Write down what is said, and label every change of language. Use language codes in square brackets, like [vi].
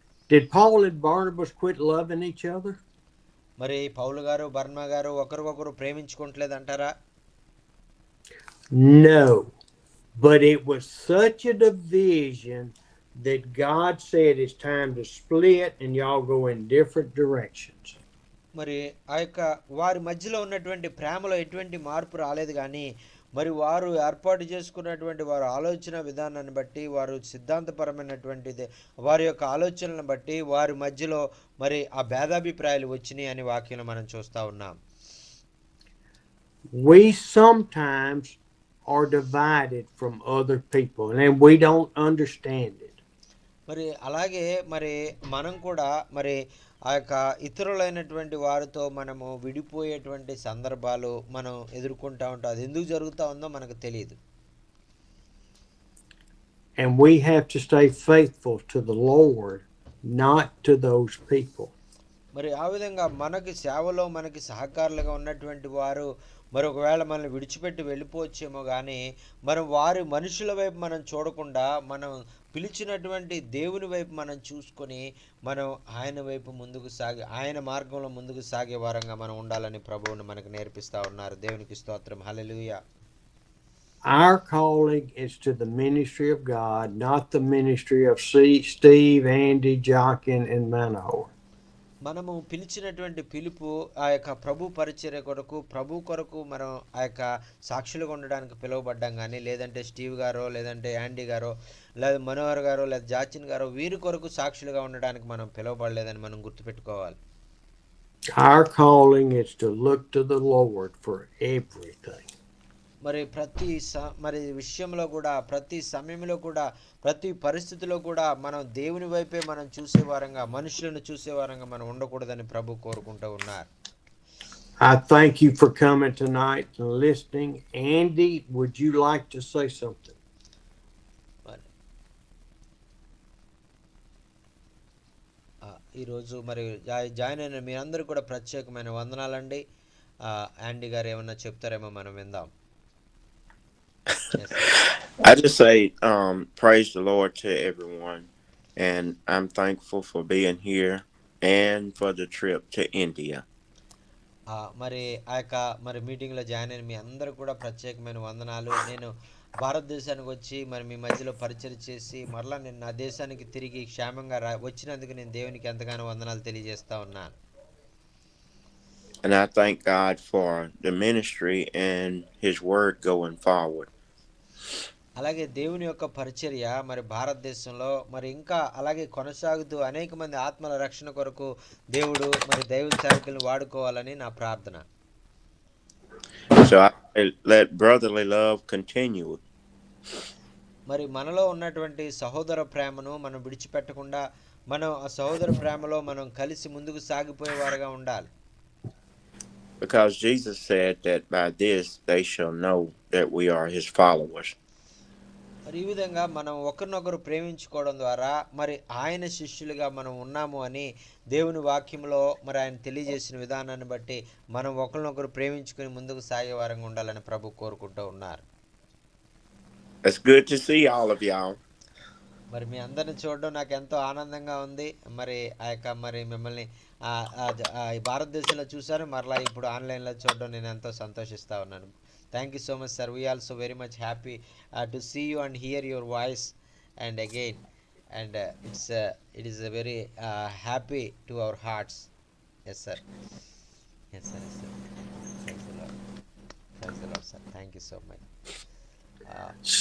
[en] Did Paul and Barnabas quit loving each other? [te] మరి పౌలు గారు బర్నబా గారు ఒకరికొకరు ప్రేమించుకోవట్లేదంటారా? [en] No, but it was such a division that God said it's time to split and y'all go in different directions. [te] మరి ఆ యొక్క వారి మధ్యలో ఉన్నటువంటి ప్రేమలో ఎటువంటి మార్పు రాలేదు, కానీ మరి వారు ఏర్పాటు చేసుకున్నటువంటి వారి ఆలోచన విధానాన్ని బట్టి, వారు సిద్ధాంతపరమైనటువంటిది వారి యొక్క ఆలోచనలను బట్టి వారి మధ్యలో మరి ఆ భేదాభిప్రాయాలు వచ్చినాయి అని వాక్యంలో మనం చూస్తూ ఉన్నాం. [en] We sometimes are divided from other people and we don't understand it. [te] మరి అలాగే మరి మనం కూడా మరి ఆ యొక్క ఇతరులైనటువంటి వారితో మనము విడిపోయేటువంటి సందర్భాలు మనం ఎదుర్కొంటూ ఉంటాం. అది ఎందుకు జరుగుతూ ఉందో మనకు తెలియదు. [en] And we have to stay faithful to the Lord, not to those people. [te] మరి ఆ విధంగా మనకి సేవలో మనకి సహకారులుగా ఉన్నటువంటి వారు మరి ఒకవేళ మనల్ని విడిచిపెట్టి వెళ్ళిపోవచ్చేమో, కానీ మనం వారి మనుషుల వైపు మనం చూడకుండా మనం పిలిచినటువంటి దేవుని వైపు మనం చూసుకొని మనం ఆయన వైపు ముందుకు సాగి ఆయన మార్గంలో ముందుకు సాగే వారంగా మనం ఉండాలని ప్రభువుని మనకు నేర్పిస్తూ ఉన్నారు. దేవునికి స్తోత్రం. హల్లెలూయా. [en] Our calling is to the ministry of God, not the ministry of Steve, Andy, Jockin, and Manoa. [te] మనము పిలిచినటువంటి పిలుపు ఆ యొక్క ప్రభు పరిచర్య కొరకు, ప్రభు కొరకు మనం ఆ యొక్క సాక్షులుగా ఉండడానికి పిలువబడ్డాం, కానీ లేదంటే స్టీవ్ గారో లేదంటే యాండీ గారో లేదా మనోహర్ గారో లేదా జాచిన్ గారో వీరి కొరకు సాక్షులుగా ఉండడానికి మనం పిలువబడలేదని మనం గుర్తుపెట్టుకోవాలి. [en] Our calling is to look to the Lord for everything. [te] మరి మరి విషయంలో కూడా, ప్రతి సమయంలో కూడా, ప్రతి పరిస్థితిలో కూడా మనం దేవుని వైపే మనం చూసేవారంగా, మనుషులను చూసేవారంగా మనం ఉండకూడదని ప్రభు కోరుకుంటూ ఉన్నారు. [en] I thank you for coming tonight and listening. Andy, would you like to say something? [te] ఈరోజు మరి జాయిన్ అయిన మీ అందరూ కూడా ప్రత్యేకమైన వందనాలండి. యాండీ గారు ఏమన్నా చెప్తారేమో మనం విందాం. [en] Yes. I just say praise the Lord to everyone, and I'm thankful for being here and for the trip to India. [te] మరి ఆ యొక్క మరి మీటింగ్లో జాయిన్ అయిన మీ అందరూ కూడా ప్రత్యేకమైన వందనాలు. నేను భారతదేశానికి వచ్చి మరి మీ మధ్యలో పరిచయం చేసి మరలా నేను నా దేశానికి తిరిగి క్షేమంగా వచ్చినందుకు నేను దేవునికి ఎంతగానో వందనాలు తెలియజేస్తా ఉన్నాను. [en] And I thank God for the ministry and His word going forward. [te] అలాగే దేవుని యొక్క పరిచర్య మరి భారతదేశంలో మరి ఇంకా అలాగే కొనసాగుతూ అనేక మంది ఆత్మల రక్షణ కొరకు దేవుడు మరి దైవ సేవకులను వాడుకోవాలని నా ప్రార్థన. [en] So I let brotherly love continue. [te] మరి మనలో ఉన్నటువంటి సహోదర ప్రేమను మనం విడిచిపెట్టకుండా మనం ఆ సహోదర ప్రేమలో మనం కలిసి ముందుకు సాగిపోయేవారుగా ఉండాలి. [en] Because Jesus said that by this they shall know that we are His followers. [te] మరి ఈ విధంగా మనం ఒకరినొకరు ప్రేమించుకోవడం ద్వారా మరి ఆయన శిష్యులుగా మనం ఉన్నాము అని దేవుని వాక్యంలో మరి ఆయన తెలియజేసిన విధానాన్ని బట్టి మనం ఒకరినొకరు ప్రేమించుకుని ముందుకు సాగే వారంగా ఉండాలని ప్రభు కోరుకుంటూ ఉన్నారు. [en] It's good to see all of y'all. [te] మరి మీ అందరిని చూడడం నాకు ఎంతో ఆనందంగా ఉంది. మరి ఆ యొక్క మరి మిమ్మల్ని భారతదేశంలో చూశాను, మరలా ఇప్పుడు ఆన్లైన్లో చూడడం నేను ఎంతో సంతోషిస్తూ ఉన్నాను. [en] Thank you so much, sir. We also very much happy to see you and hear your voice. And again, and it is a very happy to our hearts. Yes, sir. Yes, sir. Yes, sir. Praise the Lord. Praise the Lord, sir. Thank you so much. Uh,